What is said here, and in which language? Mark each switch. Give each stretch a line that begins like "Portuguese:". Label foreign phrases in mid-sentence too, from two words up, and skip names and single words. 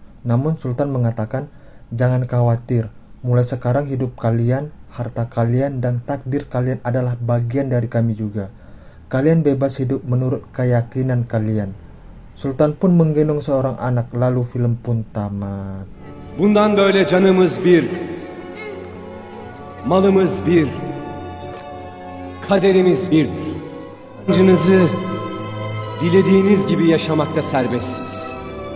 Indonesian: Namun Sultan mengatakan, "Jangan khawatir, mulai sekarang hidup kalian, harta kalian, dan takdir kalian adalah bagian dari kami juga. Kalian bebas hidup menurut keyakinan kalian." Sultan pun menggendong seorang anak, lalu film pun tamat.
Turkish: Bundan böyle canımız bir, malımız bir, kaderimiz birdir. Acınızı dilediğiniz gibi yaşamakta serbestsiniz.